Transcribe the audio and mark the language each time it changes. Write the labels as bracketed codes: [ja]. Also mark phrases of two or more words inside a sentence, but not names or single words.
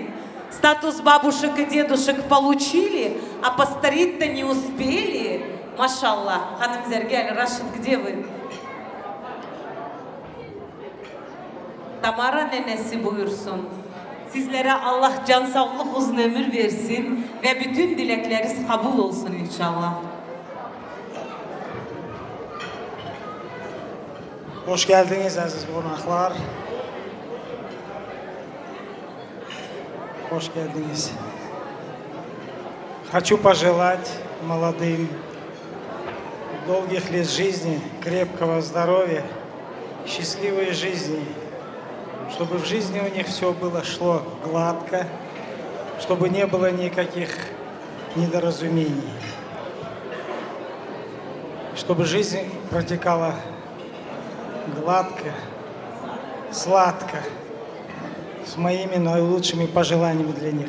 [ru] Статус бабушек и дедушек получили, а постарить-то не успели. Машаллах. Ханым Зергель, Рашид, где вы? [crh] Tamara nenesi buyursun. Sizlere Allah can sağlık uzun ömür versin ve bütün dilekleriniz kabul olsun inşallah. Hoş geldiniz aziz konaklar. Hoş geldiniz. [ru] Хочу пожелать молодым долгих лет жизни, крепкого здоровья, счастливой жизни, чтобы в жизни у них все было шло гладко, чтобы не было никаких недоразумений, чтобы жизнь протекала гладко, сладко, с моими наилучшими пожеланиями для них.